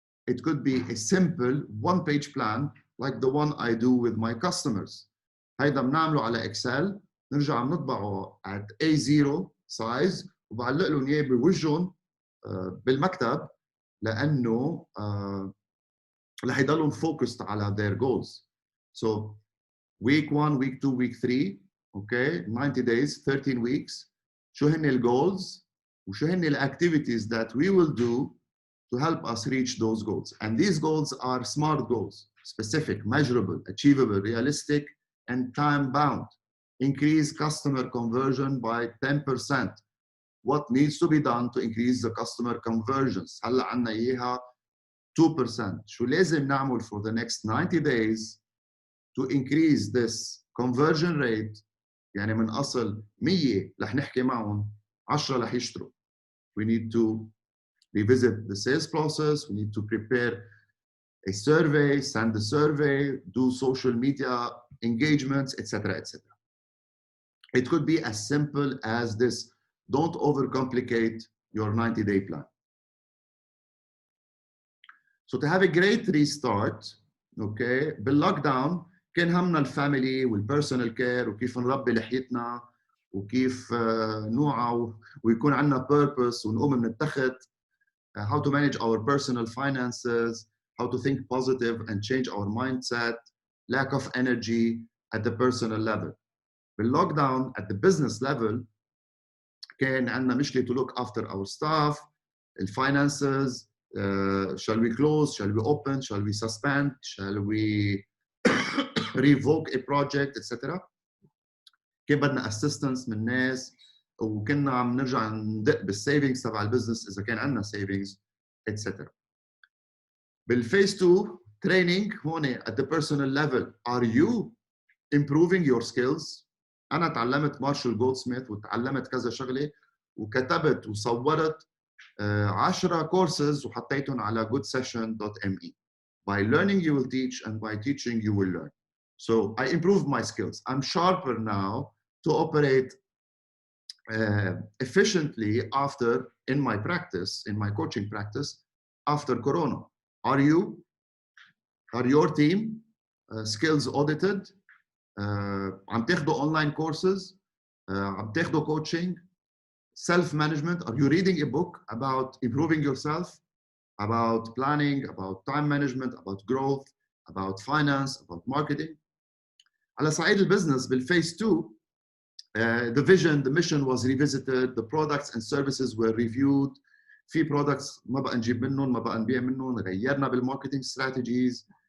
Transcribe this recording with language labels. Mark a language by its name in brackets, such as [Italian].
[English] It could be a simple one-page plan like the one I do with my customers. [Arabic] هيدا بنعمله على اكسل، نرجع بنطبعه [English] at A0 size [Arabic] وبعلق لهم اياه بوجههم بالمكتب لانه رح يضلوا [English] focused [Arabic] على [English] their goals. So week 1, week 2, week 3, okay, 90 days, 13 weeks. [Arabic] شو هن الجولز وشو هن الاكتيفيتيز [English] that we will do to help us reach those goals. And these goals are SMART goals: specific, measurable, achievable, realistic, and time-bound. Increase customer conversion by 10%. What needs to be done to increase the customer conversions? [Arabic] هلا عنا إياها 2%. شو لازم نعمل [English] for the next 90 days to increase this conversion rate؟ [Arabic] يعني من أصل 100 رح نحكي معهم 10 رح يشتروا. [English] We need to revisit the sales process. We need to prepare a survey, send the survey, do social media engagements, etc., etc. It could be as simple as this. Don't overcomplicate your 90-day plan. So to have a great restart, okay, [Arabic] بالlockdown كان همنا الفاميلي والبيرسونال كير وكيف نربي لحيتنا وكيف نوعى ويكون عندنا [English] purpose [Arabic] ونقوم من التخت. [English] How to manage our personal finances, how to think positive and change our mindset, lack of energy at the personal level. بالlockdown at the business level [Arabic] كان عندنا مشكلة [English] to look after our staff, finances, shall we close, shall we open, shall we suspend, shall we revoke a project, etc. [Arabic] كان بدنا assistance من ناس وكنا عم نرجع ندق بالسيفنجز تبع البزنس اذا كان عندنا سيفنجز etc. بالفيز 2 [English] training [Arabic] هون [English] at the personal level. Are you improving your skills؟ [Arabic] انا تعلمت مارشال جولدسميث وتعلمت كذا شغله وكتبت وصورت 10 courses وحطيتهم على goodsession.me. [English] By learning you will teach and by teaching you will learn. So I improved my skills. I'm sharper now to operate efficiently after in my practice, in my coaching practice after Corona. Are you? Are your team skills audited? [Arabic] عم تاخدوا [English] online courses? [Arabic] عم تاخدوا coaching? [English] Self-management? Are you reading a book about improving yourself? About planning, about time management, about growth, about finance, about marketing? [Arabic] على صعيد البزنس بالphase 2 [English] the vision, the mission was revisited, the products and services were reviewed. [Arabic] في products ما بقى نجيب منهم، ما بقى نبيع منهم، غيرنا بال [English] marketing strategies.